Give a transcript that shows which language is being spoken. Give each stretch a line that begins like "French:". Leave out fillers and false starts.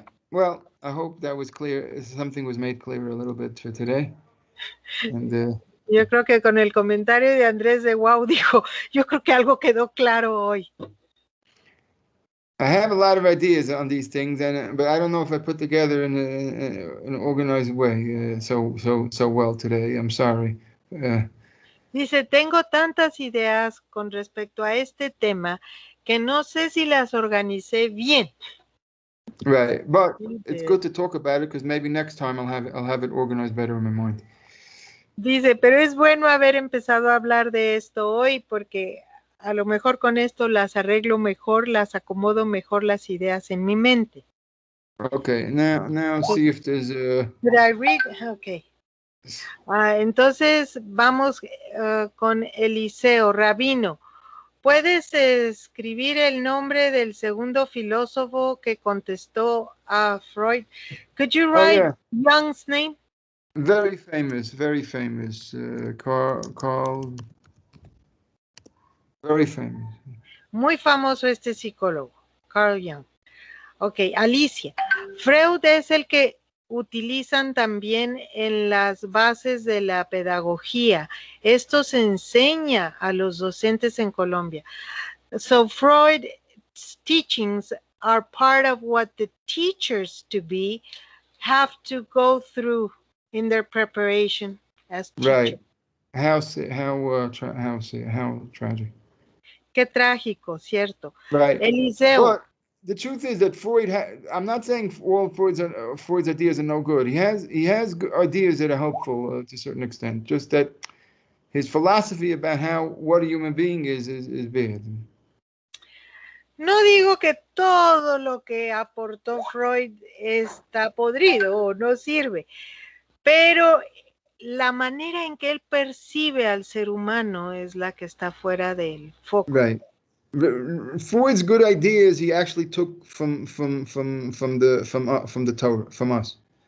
English: Well, I hope that was clear. Something was made clear a little bit for today. And,
Spanish: yo creo que con el comentario de Andrés de Wow dijo, yo creo que algo quedó claro hoy.
English: I have a lot of ideas on these things, but I don't know if I put together in an organized way so well today. I'm sorry.
Spanish: Dice, tengo tantas ideas con respecto a este tema que no sé si las organicé bien.
English: Right, but it's good to talk about it because maybe next time I'll have it organized better in my mind.
Spanish: Dice, pero es bueno haber empezado a hablar de esto hoy porque a lo mejor con esto las arreglo mejor, las acomodo mejor las ideas en mi mente.
English: Okay, now see if there's Did I read? Okay.
Spanish: Entonces vamos con Eliseo, Rabino. ¿Puedes escribir el nombre del segundo filósofo que contestó a Freud?
English: Could you write Jung's name? Very famous, Carl, very famous.
Spanish: Muy famoso este psicólogo, Carl Jung. Ok, Alicia. Freud es el que utilizan también en las bases de la pedagogía. Esto se enseña a los docentes en Colombia.
English: So Freud's teachings are part of what the teachers to be have to go through in their preparation as teachers. Right. How tragic.
Spanish: Qué trágico, cierto.
English: Right. Eliseo. But the truth is that Freud, I'm not saying all Freud's ideas are no good. He has ideas that are helpful to a certain extent. Just that his philosophy about what a human being is bad.
Spanish: No digo que todo lo que aportó Freud está podrido o no sirve, pero la manera en que él percibe al ser humano es la que está fuera del foco.
English: Right. Freud's good ideas he actually took from the Torah, from us.